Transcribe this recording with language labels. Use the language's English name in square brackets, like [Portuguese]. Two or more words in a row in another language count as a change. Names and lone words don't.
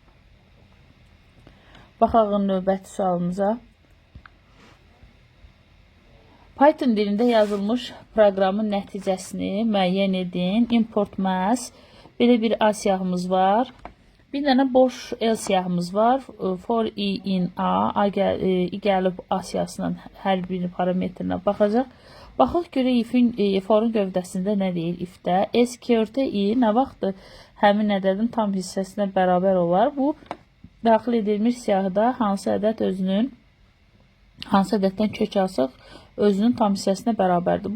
[Azerbaijani] Baxaq növbəti sualımıza. Python dilində yazılmış proqramın nəticəsini müəyyən edin. [English] Import mass. [Azerbaijani] Belə bir A siyahımız var. Bir dənə boş L siyahımız var. [English] For i in A [Azerbaijani] gəlib A siyahısının hər bir parametrinə baxacaq. Baxaq görək forun gövdəsində nə deyir if-də. S-keyword-ə i nə vaxtdır həmin ədədin tam hissəsinə bərabər olar. Bu daxil edilmiş siyahıda hansı ədəddən kök alsaq özünün tam hissəsinə bərabərdir.